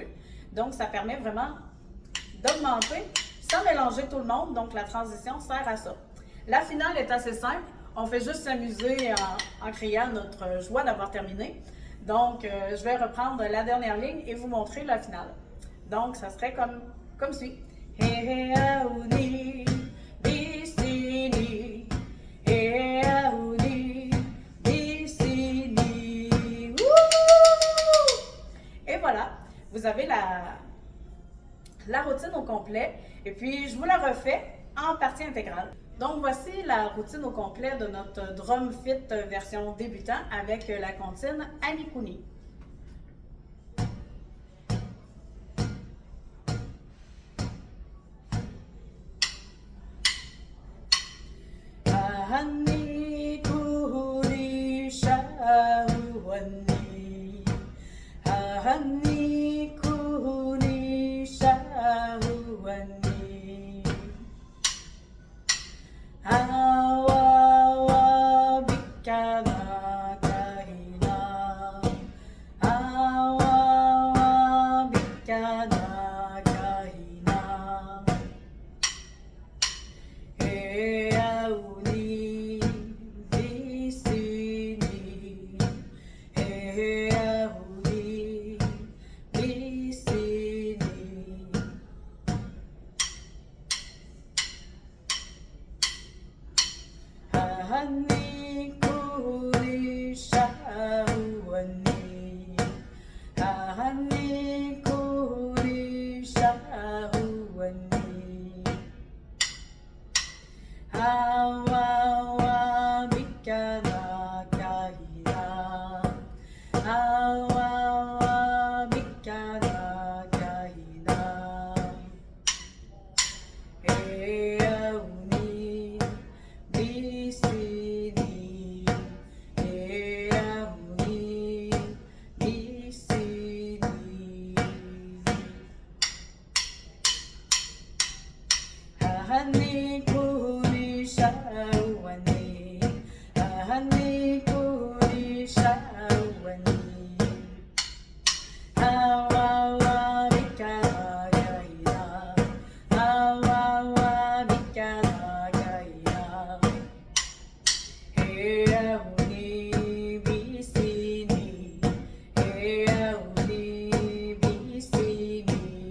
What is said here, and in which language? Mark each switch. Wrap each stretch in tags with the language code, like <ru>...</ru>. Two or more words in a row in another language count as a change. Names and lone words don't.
<fr>Donc, ça permet vraiment d'augmenter sans mélanger tout le monde. Donc, la transition sert à ça. La finale est assez simple. On fait juste s'amuser en criant notre joie d'avoir terminé. Donc, je vais reprendre la dernière ligne et vous montrer la finale. Donc, ça serait comme suit.</fr> <arp>He he aouni, bisini. He aouni, bisini.</arp> <fr>Et voilà, vous avez la routine au complet. Et puis, je vous la refais en partie intégrale. Donc, voici la routine au complet de notre Drum Fit version débutant avec la comptine Anikuni.</fr> <arp>Ahani kuri shahwani. Ahani kuri shahwani. Awawa bikana kahina. Awawa bikana kahina. He auni bisini. He auni bisini. Ahani kuri shahwani. Ahani kuri shahwani. Awawa bikana kahina. Awawa bikana kahina. He auni bisini. He auni bisini. Ahani kuri shahwani. Ahani kuri shahwani. Awawa bikana kahina. Awawa bikana kahina. He auni bisini. He auni bisini.</arp>